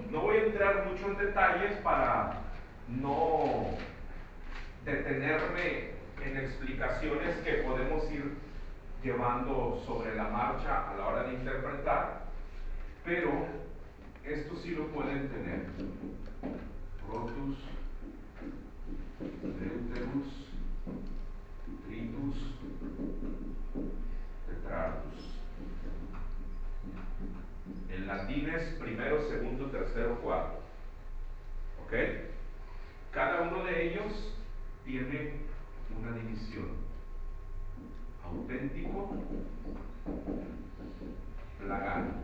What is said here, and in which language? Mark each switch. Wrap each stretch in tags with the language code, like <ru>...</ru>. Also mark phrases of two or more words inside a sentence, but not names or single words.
<es>No voy a entrar mucho en detalles para no detenerme en explicaciones que podemos ir llevando sobre la marcha a la hora de interpretar, pero esto sí lo pueden tener.</es> <la>Rotus, deuterus, tritus, tetratus.</la> <es>En latín es primero, segundo, tercero, cuarto. ¿Ok? Cada uno de ellos tiene una división. Auténtico, plagal.</es>